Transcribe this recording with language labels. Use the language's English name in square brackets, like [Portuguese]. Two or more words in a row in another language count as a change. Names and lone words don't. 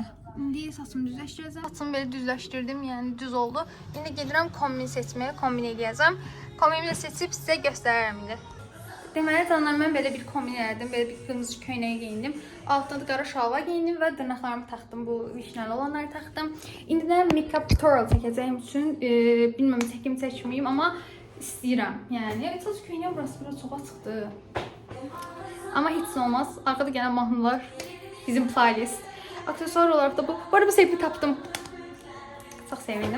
[Azerbaijani] İndi saçımı düzləşdirəcəm. Saçımı belə düzləşdirdim, yəni düz oldu. İndi gedirəm kombin seçməyə, kombin eləyəcəm. Kombinimi də seçib sizə göstərərəm indi. Deməli canlar, mən belə bir kombin elədim, belə bir qırmızı köynəyə geyindim. Altına da qara şalvar geyindim və dırnaqlarımı taxdım, bu vişnəli olanları taxdım. İndi də [English] make-up tutorial [Azerbaijani] çəkəcəyim üçün bilməm çəkim çəkməyim, amma istəyirəm. Yəni əsas köynə burası biraz çox açıqdır. Amma heç olmaz. Arxada gələn mahnılar bizim playlist. Aksesuar olaraq da bu. Bu arada bu sevgi tapdım. Çox sevindim.